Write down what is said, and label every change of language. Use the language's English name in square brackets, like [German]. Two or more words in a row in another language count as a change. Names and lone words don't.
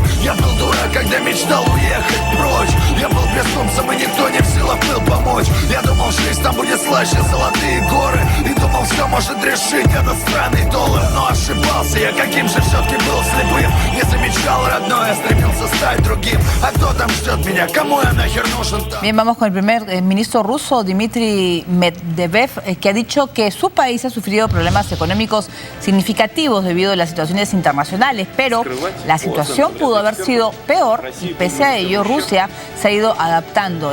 [Russian] Я был дурак, когда мечтал уехать прочь. Я был безумцем, и никто не в силах был помочь. Я думал, жизнь там будет слаще, золотые горы. И думал, все может решить этот странный доллар. Но ошибался, я каким же все-таки был слепым. Не замечал родное, стремился стать другим. А кто там ждет меня, кому я нахер нужен? [Spanish] Bien, vamos con el primer ministro ruso, Dmitry Medvedev, que ha dicho que su país ha sufrido problemas económicos significativos debido a las situaciones internacionales, pero la situación pudo haber sido peor y pese a ello Rusia se ha ido adaptando.